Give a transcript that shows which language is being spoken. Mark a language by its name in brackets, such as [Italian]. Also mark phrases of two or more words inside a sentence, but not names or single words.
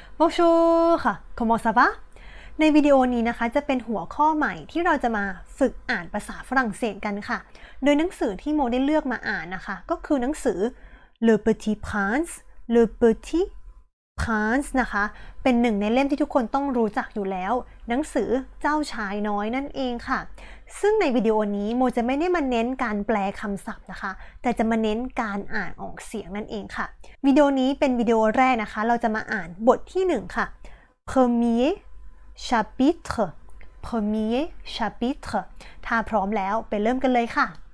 [Thai] Bonjour ค่ะ [French] Comment ça va [Thai] ในวิดีโอนี้นะคะจะเป็นหัวข้อใหม่ที่เราจะมาฝึกอ่านภาษาฝรั่งเศสกันค่ะโดยหนังสือ ที่โมได้เลือกมาอ่านนะคะก็คือหนังสือ Le Petit Prince Le Petit Prince นะคะเป็นหนึ่งในเล่มที่ทุกคนต้องรู้จักอยู่แล้วหนังสือเจ้าชายน้อยนั่นเองค่ะซึ่งในวิดีโอนี้โมจะไม่ได้มาเน้นการแปลคำศัพท์นะคะแต่จะมาเน้นการอ่านออกเสียงนั่นเองค่ะวิดีโอนี้เป็นวิดีโอแรกนะคะเราจะมาอ่านบทที่1ค่ะ [French] Premier chapitre Premier chapitre [Thai] ถ้าพร้อมแล้วไปเริ่มกันเลยค่ะ